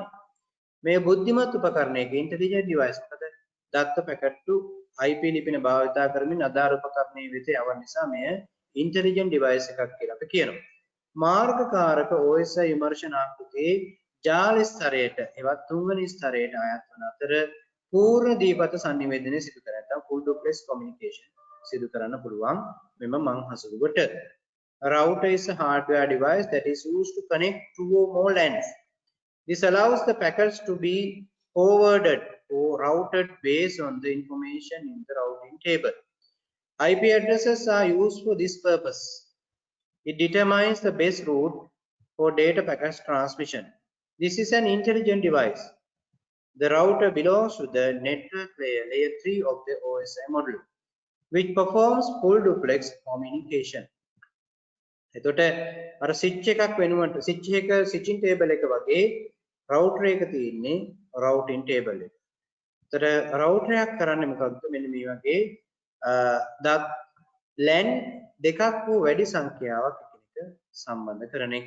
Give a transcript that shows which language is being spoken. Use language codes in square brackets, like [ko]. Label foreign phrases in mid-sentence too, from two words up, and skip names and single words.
[si] මේ බුද්ධිමත් උපකරණයක [en] intelligent device [si] මොකද දත්ත පැකට්ටු IP ලිපින භාවිතා කරමින් අදාළ උපකරණයේ වෙත යවන නිසා මෙය [en] intelligent device [si] එකක් කියලා අපි කියනවා. මාර්ගකාරක OSI විමර්ශන ආකෘතියේ ජාල ස්තරයට එවත් තුන්වෙනි ස්තරයට අයත් වන අතර පූර්ණ දීපත සංනිවේදනය සිදු කර නැත්නම් [en] full duplex communication [si] සිදු කරන්න පුළුවන් මෙම මං හසුරුවට. [en] Router is a hardware device that is used to connect two or more LANs. This allows the packets to be forwarded or routed based on the information in the routing table. IP addresses are used for this purpose. It determines the best route for data packets transmission. This is an intelligent device. The router belongs to the network layer, layer 3 of the OSI module, which performs full duplex communication. [si] එතකොට අර ස්විච් එකක් වෙනුවට [en] switching table [si] එක වගේ රවුටර් එක තියෙන්නේ [en] routing table [si] එක. එතකොට රවුටර් එකක් කරන්නේ මොකක්ද? මෙන්න මේ වගේ LAN දෙකක් වූ වැඩි සංඛ්‍යාවක් එකිනෙක සම්බන්ධ කරන එක.